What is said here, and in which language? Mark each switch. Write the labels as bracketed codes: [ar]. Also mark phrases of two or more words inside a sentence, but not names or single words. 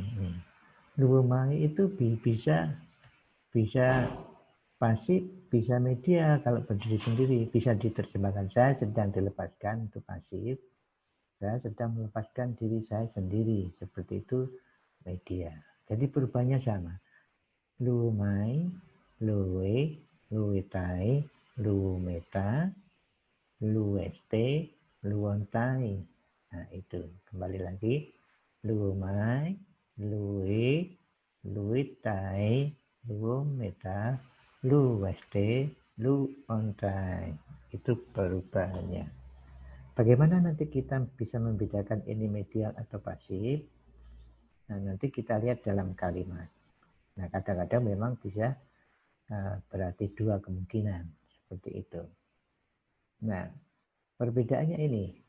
[id] Lumai itu bisa pasif, bisa media kalau berdiri sendiri. Bisa diterjemahkan saya sedang dilepaskan, itu pasif. Saya sedang melepaskan diri saya sendiri. Seperti itu media. Jadi perubahannya sama. [el] Λύομαι, λύῃ, λύεται, λυόμεθα, λύεσθε, λύονται. [id] Nah itu kembali lagi. [el] Λύομαι, λύῃ, λύεται, λυόμεθα, λύεσθε, λύονται. [id] Itu perubahannya. Bagaimana nanti kita bisa membedakan ini medial atau pasif? Nah, nanti kita lihat dalam kalimat. Nah, kadang-kadang memang bisa berarti dua kemungkinan seperti itu. Nah, perbedaannya ini.